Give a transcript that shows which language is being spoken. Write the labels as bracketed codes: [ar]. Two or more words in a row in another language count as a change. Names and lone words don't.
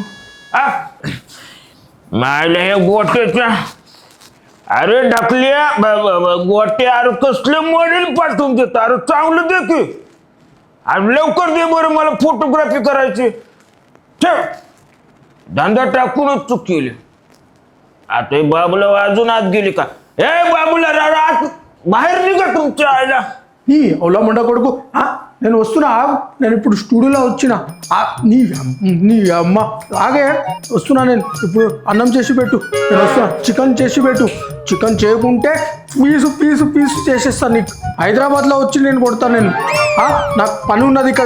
[mr] मायला हे गोट्याच्या, अरे ढकल्या गोटे, अरे कसले मॉडेल पाठवून देत? अरे चांगलं दे की. अरे लवकर दे बरं, मला फोटोग्राफी करायची. ठेव, धंदा टाकूनच चूक केली. आता हे बाबूला अजून आत गेली का? ए बाबूला आत बाहेर निघा तुमच्या आईला. [te] నీ ఓలా మండ కొడుకు నేను వస్తున్నా ఆగు. నేను ఇప్పుడు స్టూడియోలో వచ్చిన నీ అమ్మ ఆగే వస్తున్నా. నేను ఇప్పుడు అన్నం చేసి పెట్టు, నేను వస్తున్నా. చికెన్ చేసి పెట్టు. చికెన్ చేయకుంటే పీసు పీసు పీసు చేసేస్తాను నీకు. హైదరాబాద్లో వచ్చి నేను కొడతాను నేను. నాకు పని ఉన్నది ఇక్కడ.